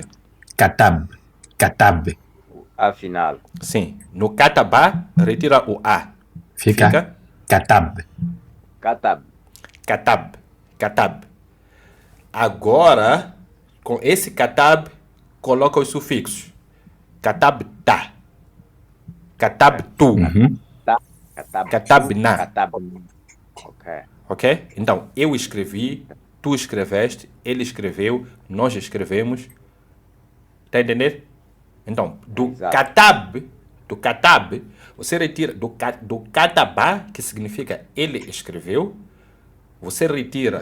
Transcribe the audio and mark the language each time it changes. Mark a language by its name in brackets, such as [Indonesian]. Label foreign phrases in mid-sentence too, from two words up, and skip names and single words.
[Arabic] كتب. كتب. [Portuguese] Afinal. Sim. No kataba, retira o A. Fica katab. [Arabic] Katab. كتب. كتب. [Portuguese] Agora, com esse katab, coloca os sufixos. [Arabic] كتبتَ. كتبتُ. Katab. Katabna. Katab. [Portuguese] Ok. Ok? Então, eu escrevi, tu escreveste, ele escreveu, nós escrevemos. Tá entendendo? Então, do katab, você retira do katabá, que significa ele escreveu, você retira